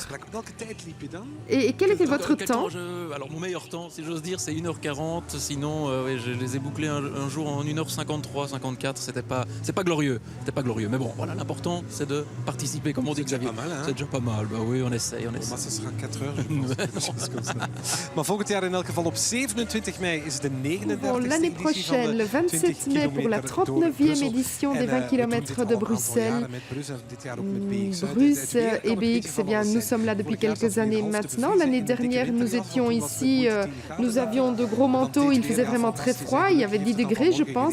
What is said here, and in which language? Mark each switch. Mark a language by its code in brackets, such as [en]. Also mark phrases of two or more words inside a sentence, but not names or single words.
[fr] Et quel était votre temps? Alors, mon meilleur temps, si j'ose dire, c'est 1h40. Sinon, je les ai bouclés un jour en 1h53, 54. C'est pas glorieux. Mais bon, voilà, l'important, c'est de participer, comme on dit, Xavier. C'est déjà pas mal. Bah oui, on essaye. Maar ce sera 4 heures, je pense. [nl] Maar volgend jaar in elk geval op 27 mei is de 39e [fr] l'année prochaine, le 27 mai, pour la 39e édition des 20 km de Bruxelles. Bruce et BX, eh bien, nous sommes là depuis quelques années maintenant. L'année dernière, nous étions ici, nous avions de gros manteaux, il faisait vraiment très froid, il y avait 10 degrés, je pense.